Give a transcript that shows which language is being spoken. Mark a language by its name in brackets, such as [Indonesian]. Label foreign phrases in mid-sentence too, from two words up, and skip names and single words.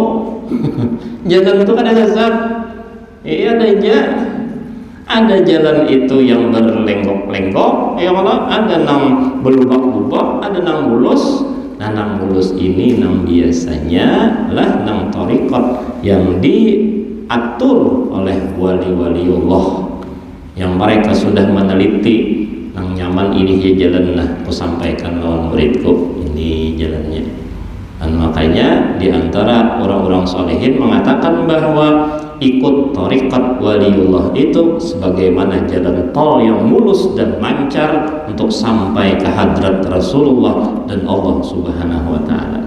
[Banjar] Jalan itu kada sasat. Iya ada jalan itu yang berlenggok-lenggok, [Arabic] يا الله, [Banjar] ada nang berlubak-lubak, ada nang mulus. Nah, nang mulus ini nang biasanya lah nang torikot yang diatur oleh wali-waliullah yang mereka sudah meneliti nang nyaman ini ya jalan aku sampaikan lawan muridku ini jalannya. [Indonesian] Dan makanya diantara orang-orang solehin mengatakan bahwa ikut thariqat waliullah itu sebagaimana jalan tol yang mulus dan lancar untuk sampai ke hadrat Rasulullah dan [Arabic] الله سبحانه وتعالى.